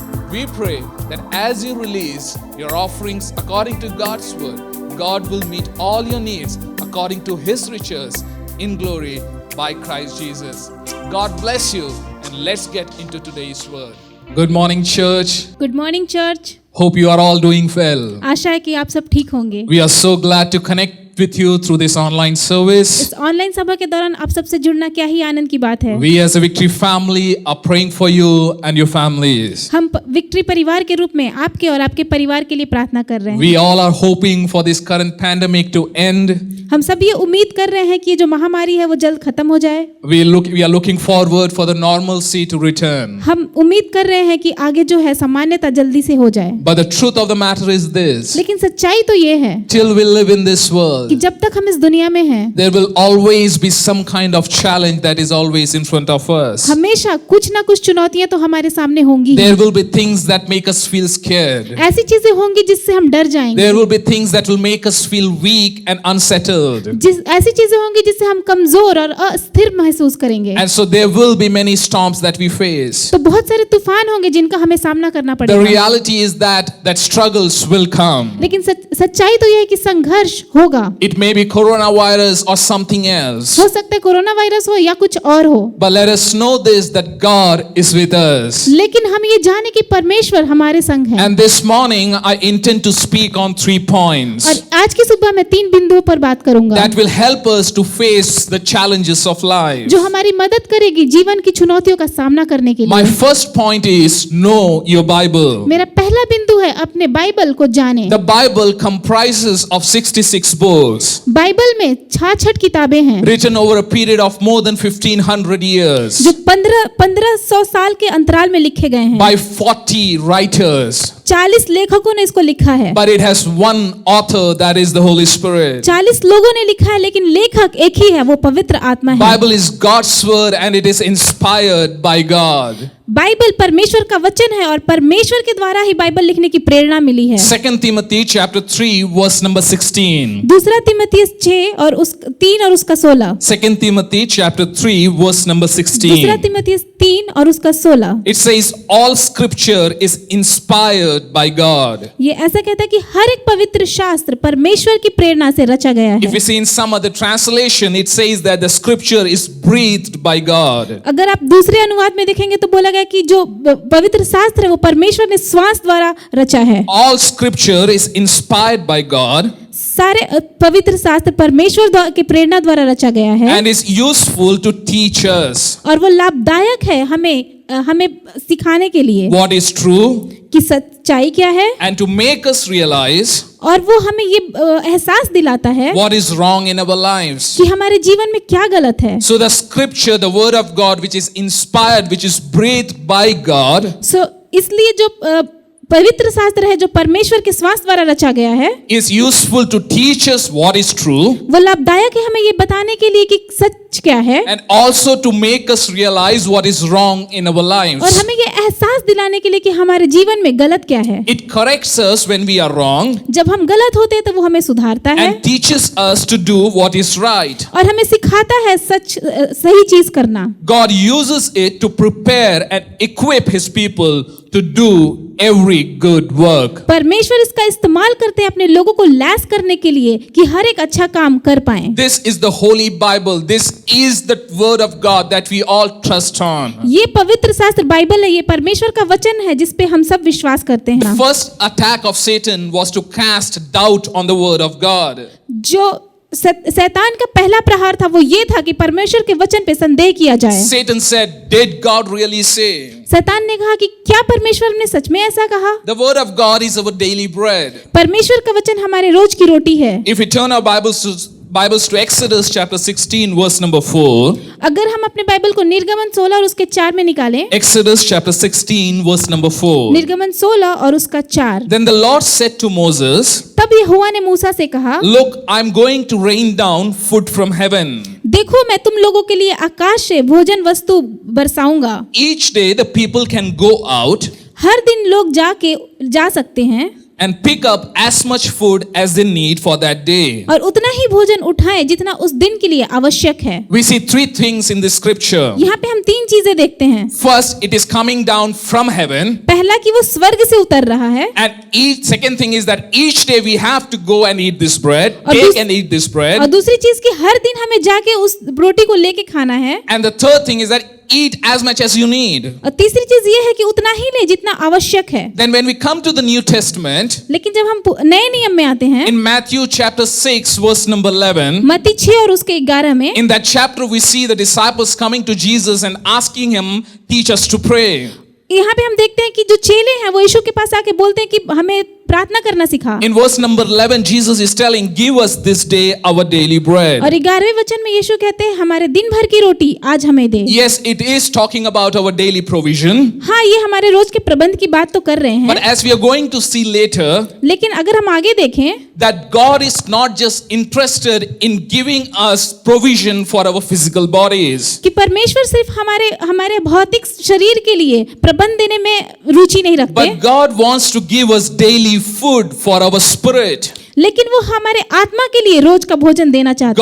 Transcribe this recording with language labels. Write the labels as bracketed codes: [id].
[en] We pray that as you release your offerings according to God's word, God will meet all your needs according to His riches in glory by Christ Jesus. God bless you, and let's get into today's word. Good morning, church. [hi] Good morning church. [en] Hope you are all doing well. [hi] आशा है कि आप सब ठीक होंगे। [en] We are so glad to connect with you through this online service. [hi] इस online सभा के दौरान आप सबसे जुड़ना क्या ही आनंद की बात है। [en] We as a Victory family are praying for you and your families. [hi] हम विक्ट्री परिवार के रूप में आपके और आपके परिवार के लिए प्रार्थना कर रहे हैं। [en] We all are hoping for this current pandemic to end. [hi] हम सब ये उम्मीद कर रहे हैं कि ये जो महामारी है वो जल्द खत्म हो जाए। [en] We are looking forward for the normalcy to return. [hi] हम उम्मीद कर रहे हैं कि आगे जो है सामान्यता जल्दी से हो जाए। [en] But the truth of the matter is this. [hi] लेकिन सच्चाई तो ये है [en] Till we live in this world, [hi] कि जब तक हम इस दुनिया में हैं, [en] there will always be some kind of challenge that is always in front of us. [hi] हमेशा कुछ ना कुछ चुनौतियां तो हमारे सामने होंगी। [en] There will be things that make us feel scared. [hi] ऐसी चीजें होंगी जिससे हम डर जाएंगे। [en] There will be things that will make us feel weak and unsettled. [hi] ऐसी चीजें होंगी जिससे हम कमजोर और अस्थिर महसूस करेंगे। [en] And so there will be many storms that we face. [hi] तो बहुत सारे तूफान होंगे जिनका हमें सामना करना [en] The [hi] पड़ेगा। [en] reality is that struggles will come. [hi] लेकिन सच्चाई तो यह है कि संघर्ष होगा। [en] It may be coronavirus or something else. [hi] हो सकता है कोरोना वायरस हो या कुछ और हो। [en] But let us know this, that God is with us. [hi] लेकिन हम ये जाने कि परमेश्वर हमारे संग है। [en] And this morning I intend to speak on 3 points [hi] और आज की सुबह मैं 3 बिंदुओं पर बात करूंगा [en] that will help us to face the challenges of life. [hi] जो हमारी मदद करेगी जीवन की चुनौतियों का सामना करने के [en] My [hi] लिए। [en] first point is know your Bible. [hi] मेरा पहला बिंदु है अपने बाइबल को जाने। [en] The Bible comprises of 66 books [hi] Bible में 66 किताबें हैं [en] written over a period of more than 1500 years [hi] जो 1500 साल के अंतराल में लिखे गए हैं। [en] by 40 writers. [hi] 40 लेखकों ने इसको लिखा है। [en] But it has one author, that is the Holy Spirit. [hi] 40 लोगों ने लिखा है लेकिन लेखक एक ही है, वो पवित्र आत्मा है। [en] Bible is God's word and it is inspired by God. [hi] Bible परमेश्वर का वचन है और परमेश्वर के द्वारा ही बाइबल लिखने की प्रेरणा मिली है। [en] 2 Timothy chapter 3 verse number 16. [hi] दूसरा तिमुथियुस 6 और 3 और उसका 16। [en] 2 Timothy chapter 3 verse number [hi] दूसरा [en] 16. [hi] तिमुथियुस 3 और उसका 16। [en] It says all scripture is inspired by God. [hi] ये ऐसा कहता है कि हर एक पवित्र शास्त्र परमेश्वर की प्रेरणा से रचा गया [en] If [hi] है। [en] we see in some other translation, it says that the scripture is breathed by God. [hi] अगर आप दूसरे अनुवाद में देखेंगे तो बोला गया कि जो पवित्र शास्त्र है वो परमेश्वर ने श्वास द्वारा रचा है। [en] All scripture is inspired by God [hi] सारे पवित्र शास्त्र परमेश्वर की प्रेरणा द्वारा रचा गया है [en] and is useful to teach us [hi] और वो लाभदायक है हमें सिखाने के लिए [en] what is true [hi] कि सच्चाई क्या है [en] and to make us realize [hi] और वो हमें ये एहसास दिलाता है [en] what is wrong in our lives. [hi] कि हमारे जीवन में क्या गलत है। [en] So the scripture, the word of God, which is inspired, which is breathed by God, [hi] इसलिए जो पवित्र शास्त्र है जो परमेश्वर के श्वास द्वारा रचा गया है [en] is useful to teach us what is true [hi] वो लाभदायक है हमें ये बताने के लिए कि सच क्या है [en] and also to make us realize what is wrong in our [hi] और [en] lives. [hi] हमें ये एहसास दिलाने के लिए कि हमारे जीवन में गलत क्या है। [en] It corrects us when we are wrong [hi] जब हम गलत होते हैं तो वो हमें सुधारता है [en] and teaches us to do what is right. [hi] और हमें सिखाता है सही चीज करना। [en] God uses it to prepare and equip his people to do every good work. [hi] परमेश्वर इसका इस्तेमाल करते हैं अपने लोगों को लैस करने के लिए कि हर एक अच्छा काम कर पाएं। [en] This is the Holy Bible. This is the word of God that we all trust on. [hi] ये पवित्र शास्त्र बाइबल है, ये परमेश्वर का वचन है जिस पे हम सब विश्वास करते [en] The [hi] हैं। [en] first attack of Satan was to cast doubt on the word of God. [hi] जो शैतान का पहला प्रहार था वो ये था कि परमेश्वर के वचन पे संदेह किया जाए। [en] Satan said, "Did God really say?" [hi] शैतान ने कहा कि क्या परमेश्वर ने सच में ऐसा कहा? [en] The word of God is our daily bread. [hi] परमेश्वर का वचन हमारे रोज की रोटी है। [en] If we turn our Bibles to Exodus chapter 16 verse number 4. [hi] अगर हम अपने बाइबल को निर्गमन 16 और उसके 4 में निकालें, [en] Exodus chapter 16 verse number 4. [hi] निर्गमन 16 और उसका 4। [en] Then the Lord said to Moses, [hi] तब यहोवा ने मूसा से कहा, [en] "Look, I'm going to rain down food from heaven. [hi] देखो मैं तुम लोगों के लिए आकाश से भोजन वस्तु बरसाऊंगा। [en] Each day the people can go out [hi] हर दिन लोग जा सकते हैं [en] and pick up as much food as they need for that day." [hi] और उतना ही भोजन उठाएं जितना उस दिन के लिए आवश्यक है। [en] We see 3 things in this scripture. [hi] यहाँ पे हम 3 चीजें देखते हैं। [en] First, it is coming down from heaven. [hi] पहला कि वो स्वर्ग से उतर रहा है [en] And second thing is that each day we have to go and eat this bread, [hi] और [en] take and eat this [hi] और [en] bread. [hi] दूसरी चीज कि हर दिन हमें जाके उस रोटी को लेके खाना है। [en] And the third thing is that eat as much as you need. [hi] और तीसरी चीज ये है कि उतना ही ले जितना आवश्यक है। [en] Then when we come to the New Testament, [hi] लेकिन जब हम नए नियम में आते हैं, [en] in Matthew chapter 6 verse number 11, [hi] मत्ती 6 और उसके 11 में, [en] in that chapter we see the disciples coming to Jesus and asking him, teach us to pray. [hi] यहाँ पे हम देखते हैं कि जो चेले हैं वो यीशु के पास आके बोलते हैं कि हमें प्रार्थना करना सिखा। [en] In verse number 11, Jesus is telling, give us this day our daily bread. [hi] और 11वें वचन में यीशु कहते हैं हमारे दिन भर की रोटी आज हमें दे। [en] Yes, it is talking about our daily provision. [hi] हाँ, ये हमारे रोज के प्रबंध की बात तो कर रहे [en] But [hi] हैं, [en] as we are going to see later, [hi] लेकिन अगर हम आगे देखें [en] that God is not just interested in giving us provision for our physical bodies. [hi] कि परमेश्वर सिर्फ हमारे भौतिक शरीर के लिए प्रबंध देने में रुचि नहीं रखते, [en] But God wants to give us daily food for our spirit. [hi] लेकिन वो हमारे आत्मा के लिए रोज का भोजन देना चाहते